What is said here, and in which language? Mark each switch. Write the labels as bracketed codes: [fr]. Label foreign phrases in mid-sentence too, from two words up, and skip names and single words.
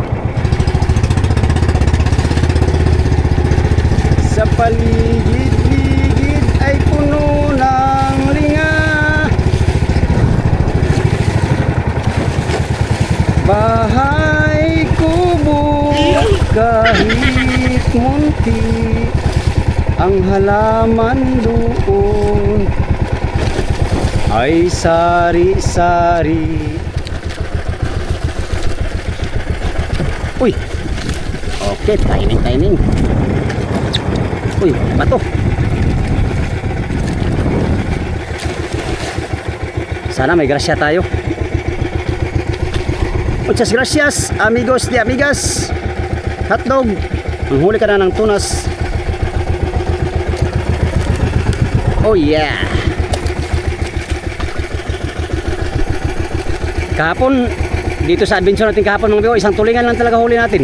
[tl] Sa paligid-ligid ay puno ng linga, bahay kubo kahit munti, ang halaman doon ay sari-sari. [en] Uy, okay, timing. [tl] Uy, bato. Sana may grasya tayo. [es] Muchas gracias, amigos de amigas. [tl] Hotdog, manghuli ka na ng tunas. [en] Oh yeah. [tl] Kahapon, dito sa adventure natin kahapon mga bigo, isang tulingan lang talaga huli natin.